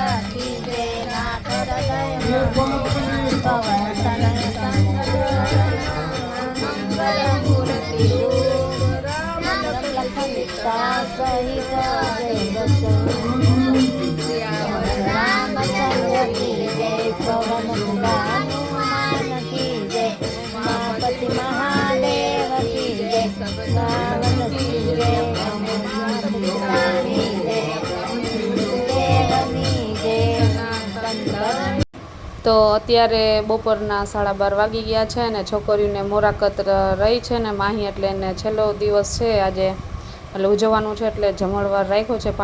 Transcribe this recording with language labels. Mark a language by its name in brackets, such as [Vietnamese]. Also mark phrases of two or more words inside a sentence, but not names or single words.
[Hindi] कीजे नाथ हृदय पवन तनय मंगल मूर्ति राम लखन सीता सहित रामचंद्र की जय। पवन हनुमान की जय। उमापति महादेव की जय। सावन की जय। [Gujarati] તો અત્યારે બપોરના 12:30 વાગી ગયા છે ને છોકરીઓને મોરાકત રહી છે ને માહી, એટલે એને છેલ્લો દિવસ છે આજે એટલે ઉજવવાનું છે એટલે જમણવાર રાખ્યો છે.